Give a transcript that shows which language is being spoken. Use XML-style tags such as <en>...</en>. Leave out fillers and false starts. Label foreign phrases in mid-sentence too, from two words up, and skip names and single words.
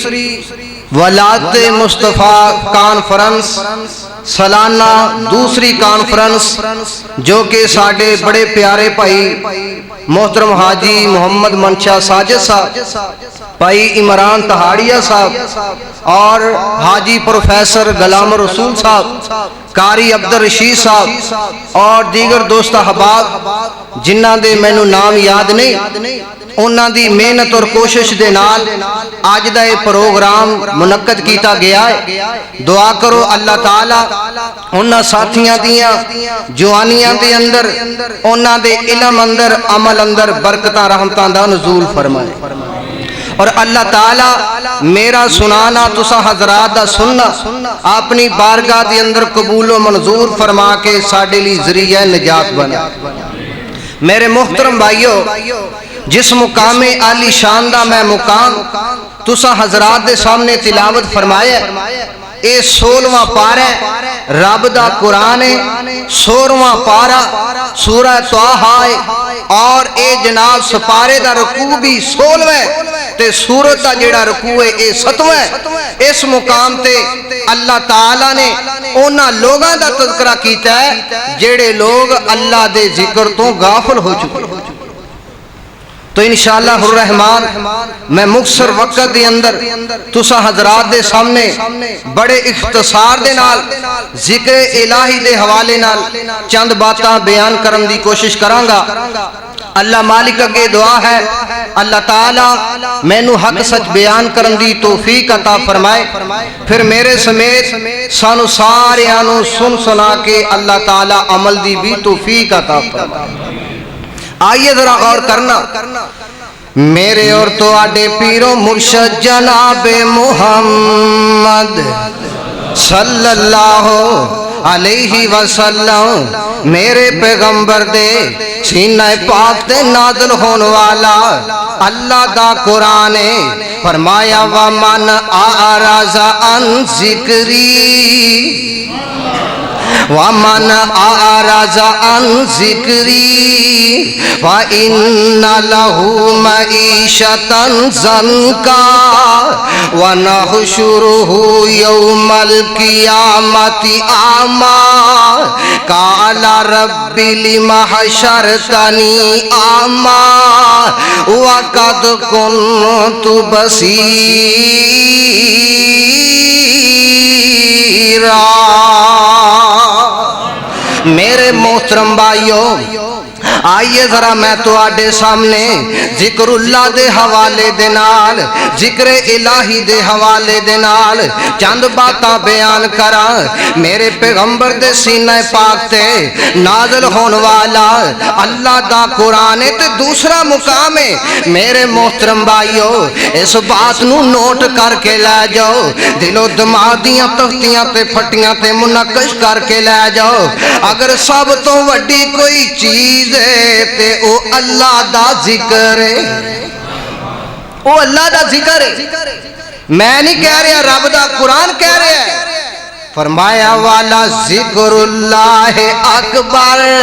<pa>ولادت مصطفیٰ کانفرنس سالانہ دوسری کانفرنس جو کہ ساڑھے بڑے پیارے بھائی محترم حاجی محمد منشا ساجد صاحب بھائی عمران تہاڑیہ صاحب اور حاجی پروفیسر غلام رسول صاحب قاری عبدالرشید صاحب اور دیگر دوست احباب جنہاں دے مینوں نام یاد نہیں انہاں دی محنت اور کوشش دے نال آج دا یہ پروگرام منعقد کیتا گیا ہے دعا کرو اللہ تعالیٰ انہاں ساتھیاں دیاں جوانیاں دے اندر انہاں دے علم اندر عمل اندر برکتاں رحمتاں دا نزول فرمائے اور اللہ تعالیٰ میرا سنانا تسا حضرات دا سننا اپنی بارگاہ دے اندر قبول و منظور فرما کے ساڑے لی ذریعہ نجات بنا میرے محترم بھائیو جس مقام عالی شان دا میں مقام تسا حضرات دے سامنے تلاوت فرمایا اے 16واں پارہ رب دا قرآن ہے 16واں پارہ سورہ طٰہٰ ہے اور اے جناب سپارے دا رکوع بھی 16واں تے سورت دا جڑا رکوع ہے اے 7واں اس مقام تے اللہ تعالیٰ نے اونا لوگاں دا تذکرہ کیتا ہے جڑے لوگ اللہ دے ذکر تو غافل ہو چکے تو</pa> <ar>انشاءاللہ الرحمن</ar> <pa>میں مختصر وقت دے اندر تسا حضرات دے سامنے بڑے اختصار دے نال ذکر الہی دے حوالے نال چند باتاں بیان کرن دی کوشش کرانگا اللہ مالک اگے دعا ہے اللہ تعالیٰ مینوں حق سچ بیان کرن دی توفیق عطا فرمائے پھر میرے سمیت سانو سارے آنو سن سنا کے اللہ تعالیٰ عمل دی بھی توفیق عطا فرمائے آئیے ذرا غور کرنا میرے اور تو آڈے پیرو مرشد جناب محمد</pa> <ar>صلی اللہ علیہ وسلم</ar> <pa>میرے پیغمبر دے سینہ پاک دے نازل ہون والا اللہ دا قرآن فرمایا</pa> <ar>وَمَنْ أَعْرَضَ عَنْ ذِكْرِي وَمَنْ أَعْرَضَ عَنْ ذِكْرِي فَإِنَّ لَهُ مَعِيشَةً ضَنكًا وَنَحْشُرُهُ يَوْمَ الْقِيَامَةِ أَعْمَى قَالَ رَبِّ لِمَ حَشَرْتَنِي أَعْمَى وَقَدْ كُنْتُ</ar> <pa>بَصِيرًا میرے محترم بھائیوں آئیے ذرا میں تو آڈے سامنے ذکر اللہ دے حوالے دے نال ذکر الہی دے حوالے دے نال چند باتاں بیان کرا میرے پیغمبر دے سینہ پاک تے نازل ہون والا اللہ دا قرآن تے دوسرا مقام ہے میرے محترم بھائیو اس بات نو نوٹ کر کے لے جاؤ دل و دماغ دیاں تختیاں تے پھٹیاں تے منقش کر کے لے جاؤ اگر سب تو وڈی کوئی چیز ہے تے او اللہ دا ذکر ہے او اللہ دا ذکر ہے میں نہیں کہہ رہا رب دا قرآن کہہ رہا ہے فرمایا والا</pa> <ar>ذکر اللہ اکبر</ar>